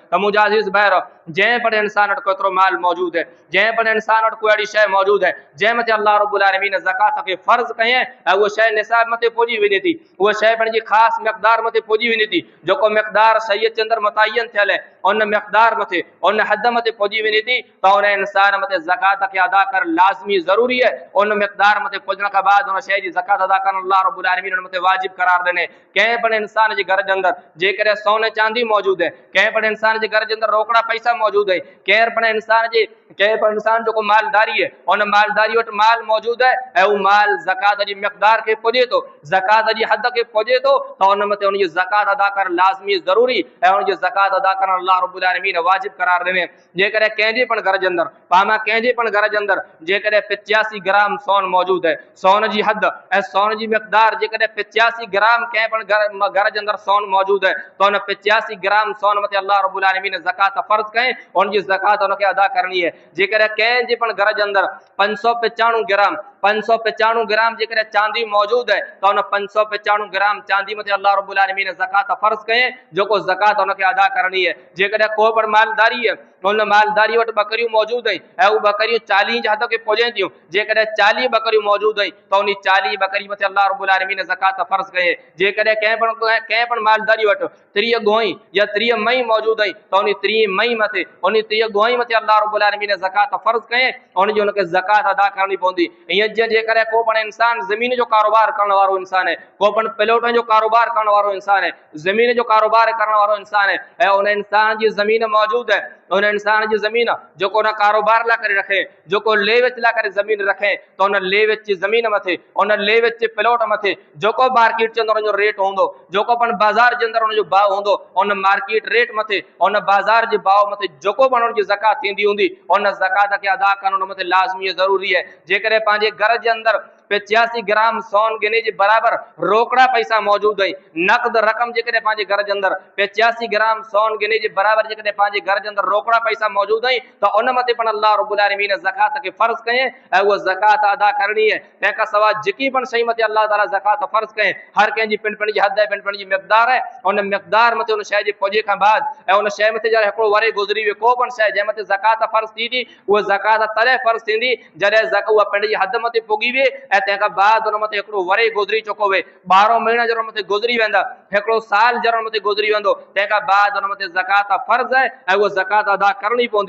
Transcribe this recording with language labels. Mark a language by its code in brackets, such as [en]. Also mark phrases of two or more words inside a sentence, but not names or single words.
[sd] त मुंहिंजा अज़ीज़ भाइर, जंहिं पर इंसान वटि केतिरो माल मौजूद है, जंहिं पर इंसान वटि कोई अहिड़ी शइ मौजूद है जंहिं मथे अल्लाह रब्बुल आलमीन ज़कात खे फ़र्ज़ कयईं ऐं उहा शइ निसाब मथे पहुची वञे थी, उहा शइ पंहिंजी ख़ासि मक़दार मथे पहुची वञे थी, जेको मक़दार शरीयत जे अंदरि मुतयन थियल है, उन मक़दार मथे उन हद मथे पहुची वञे थी त उन इंसान मथे ज़कात खे अदा करणु लाज़मी ज़रूरी है। उन मक़दार मथे पहुचण खां बाद उन शइ जी ज़कात अदा करणु अल्लाह रब्बुल आलमीन उन मथे वाजिब करार ॾिने। कंहिं पण इंसान जे घर जे अंदरि जेकॾहिं सोन चांदी मौजूद है, कंहिं पण इंसान जे घर जे अंदरि रोकड़ा पैसा मौजूद है, कंहिं पण इंसान जेको मालदारी है, उन मालदारी वटि माल मौजूद है ऐं उहो माल ज़कात जी मक़दार खे पुॼे थो, ज़कात जी हद खे पुॼे थो त उन मथे उनजी ज़कात अदा करणु लाज़मी ज़रूरी ऐं उनजी ज़कात अदा करणु अल्लाह रब्बुल आलमीन वाजिब करार ॾिने। जेकॾहिं कंहिंजे पण घर जे अंदरि कंहिंजे पण घर जे अंदरि जेकॾहिं 85 ग्राम सोन मौजूद है, सोन जी हद ऐं सोन जी मक़दार जेकॾहिं 85 ग्राम कंहिं पण घर जे अंदरि सोन मौजूद है त उन 85 ग्राम सोन मथे अल्लाह रब्बुल आलमीन ज़कात फ़र्ज़ कयईं, उनजी ज़कात उनखे अदा करणी है। जेकॾहिं कंहिंजे पण घर जे अंदरि 595 ग्राम जेकॾहिं चांदी मौजूद है त उन 595 ग्राम चांदी मथे अल्लाह रब्बुल आलमीन ज़कात फ़र्ज़ कयईं, जेको ज़कात उनखे अदा करणी है। जेकॾहिं को पण मालदारी है, उन मालदारी वटि बकरियूं मौजूद आहिनि ऐं उहे बकरियूं 40 जी हद खे पुॼनि थियूं, जेकॾहिं 40 बकरियूं मौजूद आहिनि त उन 40 बकरी मथे अल्लाह रब्बुल आलमीन ज़कात फ़र्ज़ कयईं। जेकॾहिं कंहिं पण मालदारी वटि 30 गोई या 30 मई मौजूद आहिनि त उन 30 मई मथे उन 30 गोई मथे अल्लाह रब्बुल आलमीन ज़कात फ़र्ज़ कयईं, उनजी उनखे ज़कात अदा करणी पवंदी। ईअं जेकॾहिं को पण इंसान ज़मीन जो कारोबार करण वारो इंसान है, को पण प्लॉटनि जो कारोबार करण वारो इंसान है, ज़मीन जो कारोबार करण वारो इंसान है ऐं उन इंसान जी ज़मीन मौजूद है, उन इंसान जी ज़मीन जेको उन कारोबार लाइ करे रखे, जेको ले वेच लाइ करे ज़मीन रखे त उन ले वेच जी ज़मीन मथे, उन ले वेच जे प्लॉट मथे जेको मार्केट जे अंदरि उनजो रेट हूंदो, जेको पण बाज़ार जे अंदरि उनजो भाव हूंदो, उन [en] market rate [sd] मथे उन बाज़ार जे भाव मथे जेको पण उनजी ज़कात थींदी हूंदी, उन ज़कात खे अदा करणु उन मथे लाज़मी ज़रूरी है। जेकॾहिं पंहिंजे घर जे अंदरि 85 ग्राम सोन गिने जे बराबर रोकड़ा पैसा मौजूद है, नकद रकम जेकॾहिं पंहिंजे घर जे अंदरि 85 ग्राम सोन गिने जे बराबर जेकॾहिं पंहिंजे घर जे अंदरि रोकड़ा पैसा मौजूद है त उन मथे पण अल्लाह रब्बुल आलमीन ज़कात खे फ़र्ज़ कयईं ऐं उहा ज़कात अदा करणी है। तंहिंखां सवाइ जेकी पण शइ मथे अल्लाह ताला ज़कात फ़र्ज़ कयईं, हर कंहिंजी पिण जी हद है, पिण जी मक़दार है, उन मक़दार मथे उन शइ जे पुॼे खां बाद ऐं उन शइ मथे जॾहिं हिकिड़ो वरे गुज़री वियो को पण शइ जंहिं मथे ज़कात फ़र्ज़ थी थी, उहा ज़कात तॾहिं फ़र्ज़ थींदी जॾहिं उहा पिण जी हद मथे पुॻी वे ऐं तंहिंखां बाद उन मथे हिकिड़ो वरे गुज़री चुको वे, 12 महीना जॾहिं मथे गुज़री वेंदा, हिकिड़ो साल जॾहिं मथे गुज़री वेंदो, तंहिंखां बाद उन मथे ज़कात फ़र्ज़ है ऐं उहा ज़कात अदा करणी पवंदी।